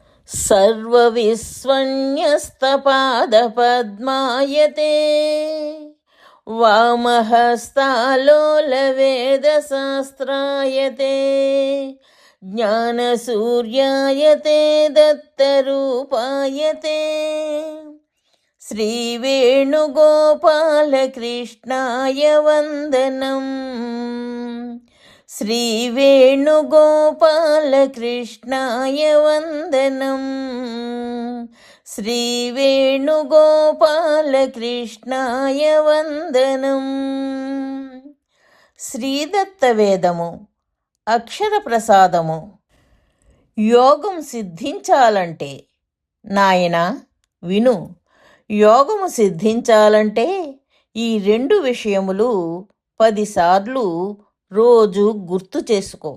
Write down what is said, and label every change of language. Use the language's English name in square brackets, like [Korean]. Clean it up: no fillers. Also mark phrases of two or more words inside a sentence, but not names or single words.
[Sanskrit] सर्वविस्वन्यस्तपादपद्मायते वामहस्तालोलवेदशास्त्रायते ज्ञानसूर्यायते दत्तरूपायते श्रीवेणुगोपालकृष्णाय वन्दनम् श्रीवेणुगोपालकृष्णाय वन्दनम् श्रीवेणुगोपालकृष्णाय वन्दनम् [Telugu] శ్రీదత్తవేదము అక్షర ప్రసాదము. యోగం సిద్ధించాలంటే నాయనా విను. యోగము సిద్ధించాలంటే ఈ రెండు విషయములు 10 సార్లు రోజు గుర్తు చేసుకో.